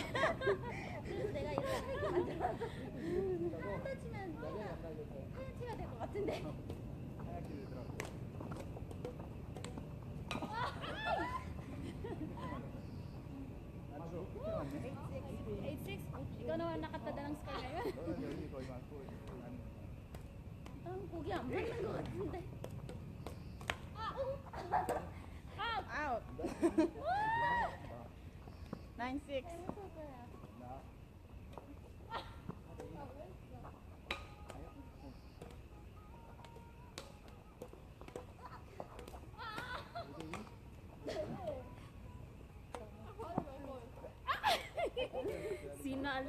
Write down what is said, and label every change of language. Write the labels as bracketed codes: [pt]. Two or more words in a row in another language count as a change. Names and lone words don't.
[ko] 그래서 내가 이렇게 하얗게 만들어놨어. 한타 치면 하얗게가 될 것 같은데. 하얗게 되더라고. 나도 끝에 왔네. 8-6. [tl] Ikaw naman nakatada ng score ngayon. [ko] 너는 여기 거의 많고 나는 난 고기 안 맞는 것 같은데. Out! Out. 9-6. 나. [tl] Sinalo.